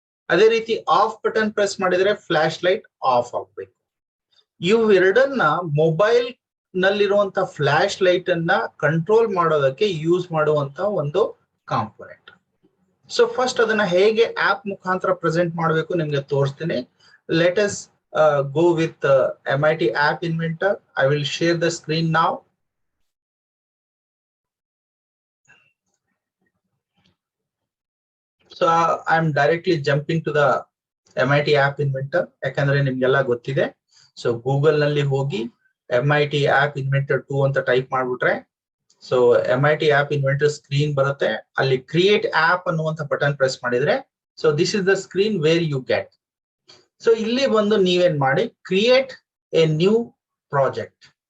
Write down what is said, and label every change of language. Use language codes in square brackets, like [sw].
[kn] ಅದೇ ರೀತಿ of button press ಮಾಡಿದ್ರೆ ಫ್ಲಾಶ್ ಲೈಟ್ ಆಫ್ ಆಗ್ಬೇಕು. ಇವೆರಡನ್ನ ಮೊಬೈಲ್ ನಲ್ಲಿರುವಂತ ಫ್ಲಾಶ್ ಲೈಟ್ ಅನ್ನ ಕಂಟ್ರೋಲ್ ಮಾಡೋದಕ್ಕೆ ಯೂಸ್ ಮಾಡುವಂತ ಒಂದು ಕಾಂಪೊನೆಂಟ್. ಸೊ ಫಸ್ಟ್ ಅದನ್ನ ಹೇಗೆ ಆಪ್ ಮುಖಾಂತರ ಪ್ರೆಸೆಂಟ್ ಮಾಡಬೇಕು ನಿಮ್ಗೆ ತೋರಿಸ್ತೀನಿ. [en] Let us go with MIT App Inventor. I will share the screen now. So I'm directly jumping to the MIT App Inventor. [kn] ಯಾಕಂದ್ರೆ ನಿಮ್ಗೆಲ್ಲ ಗೊತ್ತಿದೆ. ಸೊ ಗೂಗಲ್ ನಲ್ಲಿ ಹೋಗಿ MIT App Inventor 2 ಅಂತ ಟೈಪ್ ಮಾಡ್ಬಿಟ್ರೆ so MIT App Inventor screen ಬರುತ್ತೆ. ಅಲ್ಲಿ create app ಅನ್ನುವಂತ ಬಟನ್ ಪ್ರೆಸ್ ಮಾಡಿದ್ರೆ so [en] This is the screen where you get. [kn] So ಇಲ್ಲಿ ಬಂದು ನೀವೇನ್ ಮಾಡಿ [en] Create a new project.